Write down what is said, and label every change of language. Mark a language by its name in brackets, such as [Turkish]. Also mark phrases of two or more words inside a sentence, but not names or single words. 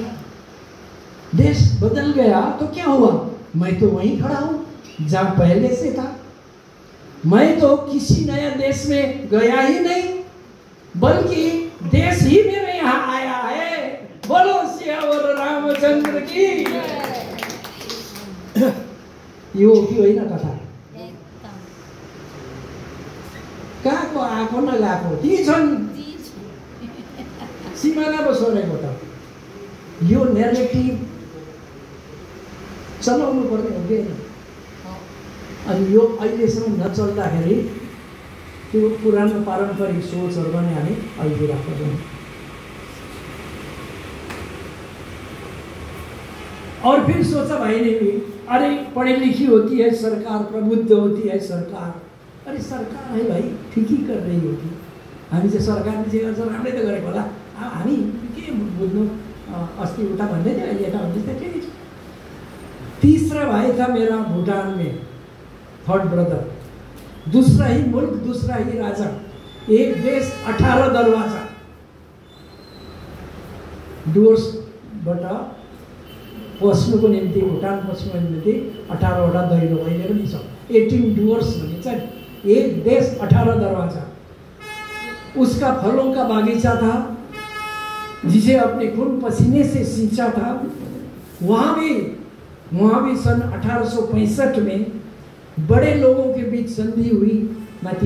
[Hindi] देश बदल गया तो क्या हुआ? मैं तो वहीं खड़ा हूं जहां पहले से था। मैं तो किसी नए देश में गया ही नहीं, बल्कि देश ही मेरे यहाँ आया है। बोलो सियावर रामचंद्र की। [Nepali] यो कि होइन कथा? कहाँको आएको नगएको ती छन् सिमाना बसोरेको त यो नेरेटिभ चलाउनु पर्ने हो कि अनि यो अहिलेसम्म नचल्दाखेरि त्यो पुरानो पारम्परिक सोचहरू पनि हामी अल्झिरा पर्छौँ। [Hindi] और फिर सोचा भाई ने भी, अरे पढ़ी लिखी होती है सरकार, प्रबुद्ध होती है सरकार। अरे सरकार है भाई, ठीक ही कर रही होगी। [Nepali] हामी चाहिँ सरकारले जे गर्छ राम्रै त गरेको होला, हामी के बुझ्नु। अस्ति उता भन्दै थियो, अहिले यता भन्दै थियो, ठिकै छ। [Hindi] तीसरा भाई था मेरा भूटान में, [English] third brother. [Hindi] दूसरा ही मुल्क, दूसरा ही राजा, एक देश 18 दरवाजा। [Nepali] डुवर्सबाट पस्नुको निम्ति, भुटान पस्नुको निम्ति 18वटा दैलो अहिले पनि छ। 18 डुवर्स भनिन्छ नि, [Hindi] एक देश 18 दरवाजा। उसका फलों का बागीचा था, जिसे अपने खून पसीने से सींचा था। वहाँ भी सन 1865 में बड़े लोगों के बीच संधि हुई माती।